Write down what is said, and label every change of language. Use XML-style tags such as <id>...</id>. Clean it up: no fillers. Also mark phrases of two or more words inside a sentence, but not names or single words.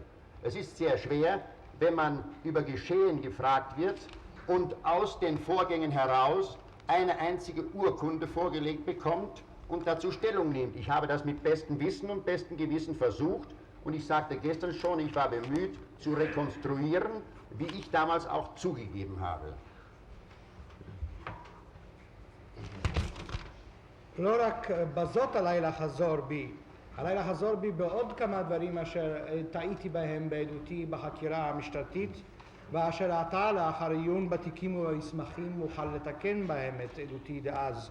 <de>Es ist sehr schwer, wenn man über Geschehen gefragt wird und aus den Vorgängen heraus eine einzige Urkunde vorgelegt bekommt und dazu Stellung nimmt. Ich habe das mit bestem Wissen und bestem Gewissen versucht und ich sagte gestern schon, ich war bemüht zu rekonstruieren, wie ich damals auch zugegeben habe.</de> <he>לא רק בזאת עליי לחזור בי בעוד כמה דברים אשר טעיתי בהם בעדותי בחקירה המשטרתית ואשר עתה לאחר עיון בתיקים ובמסמכים אוכל לתקן בהם את עדותי דאז.</he>